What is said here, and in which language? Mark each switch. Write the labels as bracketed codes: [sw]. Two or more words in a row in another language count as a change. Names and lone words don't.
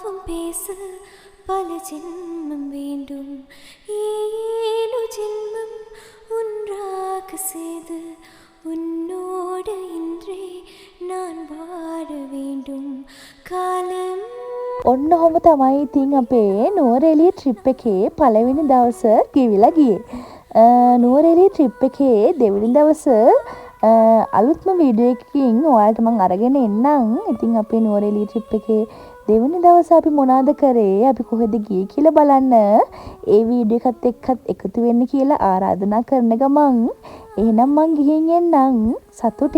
[ta] பேச பல ஜென்மம் வேண்டும். 7 ஜென்மம் ஒன்றாக செய்து உன்னோடு இன்றே நான் வாழ வேண்டும். [si] කාලම් ඔන්න ඔහොම තමයි ඉතින් අපේ නුවරඑළිය ට්‍රිප් එකේ පළවෙනි දවස ගෙවිලා ගියේ. නුවරඑළිය ට්‍රිප් එකේ දෙවෙනි දවස අලුත්ම වීඩියෝ එකකින් ඔයාලට මම අරගෙන එන්නම්. ඉතින් අපේ නුවරඑළිය ට්‍රිප් එකේ දෙවෙනි දවසේ අපි මොනවද කරේ, අපි කොහෙද ගියේ කියලා බලන්න ඒ වීඩියෝ එකත් එක්කත් එකතු වෙන්න කියලා ආරාධනා කරන ගමන් එහෙනම් මං ගිහින් එන්නම්.